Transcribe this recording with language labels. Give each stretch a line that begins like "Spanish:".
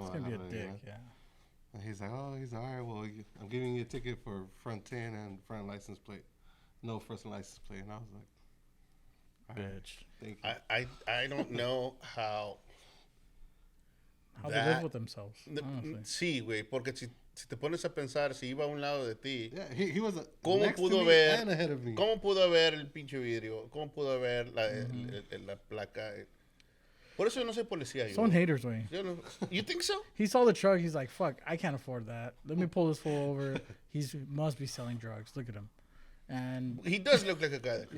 English: It's gonna be a dick, yeah. And he's like, oh, he's all right. Well, I'm giving you a ticket for front 10 and front license plate. No first license plate. And I was like, all right, Bitch. thank you. I don't know how How they live with themselves. Honestly.
Spanish: Sí, güey, porque si te pones a pensar, si iba a un lado de ti,
English: Yeah, he was
Spanish: ¿cómo
English: next to
Spanish: pudo
English: me
Spanish: ver?
English: and ahead of me.
Spanish: ¿Cómo pudo ver el pinche vidrio? ¿Cómo pudo ver la placa? Por eso yo no soy policía. Son haters, way.
English: Yo no, you think so? He saw the truck. He's like, "Fuck, I can't afford that. Let me pull this fool over. He must be selling drugs. Look at him." And He does look like a guy that can